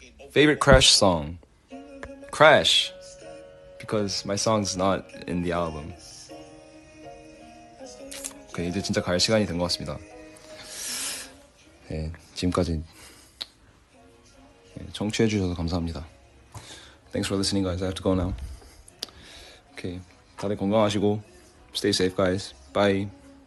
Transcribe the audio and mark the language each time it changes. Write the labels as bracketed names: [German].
[English] Favorite Crash song? Crash, because my song's not in the album. [Korean] 오케이, 이제 진짜 갈 시간이 된 것 같습니다. 네, 지금까지 청취해 주셔서 감사합니다. [English] Thanks for listening, guys. I have to go now. Okay, [Korean] 다들 건강하시고 [English] stay safe, guys. Bye.